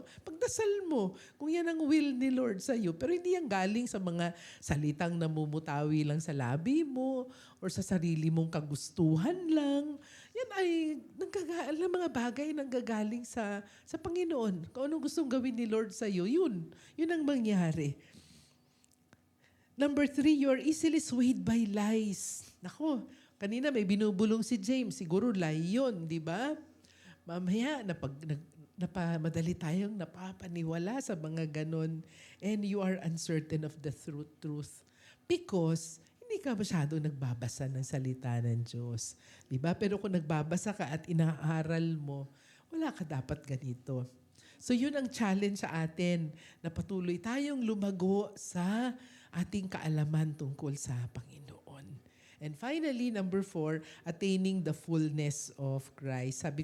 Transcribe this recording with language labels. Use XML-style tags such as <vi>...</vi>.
<tl>Pagdasal mo, kung yan ang will ni Lord sa iyo. Pero hindi yan galing sa mga salitang namumutawi lang sa labi mo or sa sarili mong kagustuhan lang. Yan ay mga bagay nanggagaling sa Panginoon. Kung anong gustong gawin ni Lord sa iyo, yun ang mangyari.</tl> <en>Number 3, you are easily swayed by lies.</en> <tl>Nako, kanina may binubulong si James. Siguro lie yun, di ba? Mamaya, madali tayong napapaniwala sa mga ganon.</tl> <en>And you are uncertain of the truth.</en> <tl>Because hindi ka masyado nagbabasa ng salita ng Diyos. Diba? Pero kung nagbabasa ka at inaaral mo, wala ka dapat ganito. So yun ang challenge sa atin, na patuloy tayong lumago sa ating kaalaman tungkol sa Panginoon.</tl> <en>And finally, number 4, attaining the fullness of Christ.</en>